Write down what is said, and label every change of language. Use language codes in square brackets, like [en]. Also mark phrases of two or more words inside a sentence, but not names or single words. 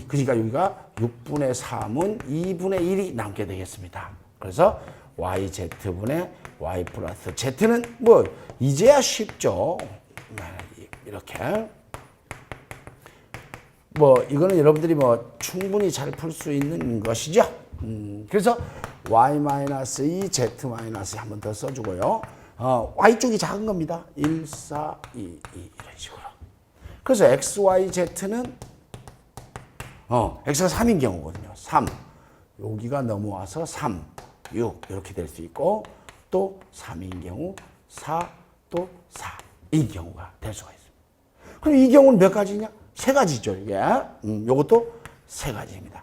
[ko] 그러니까 여기가 6분의 3은 2분의 1이 남게 되겠습니다. 그래서 yz분의 y 플러스 z는 뭐 이제야 쉽죠. 이렇게. 뭐 이거는 여러분들이 뭐 충분히 잘 풀 수 있는 것이죠. 그래서 y-2 z-2 한 번 더 써주고요. y쪽이 작은 겁니다. 1, 4, 2, 2 이런 식으로. 그래서 x, y, z는 x가 3인 경우거든요. 3. 여기가 넘어와서 3, 6 이렇게 될 수 있고 또 3인 경우 4, 또 4 이 경우가 될 수가 있습니다. 그럼 이 경우는 몇 가지냐? 세 가지죠. 이게. 요것도 세 가지입니다.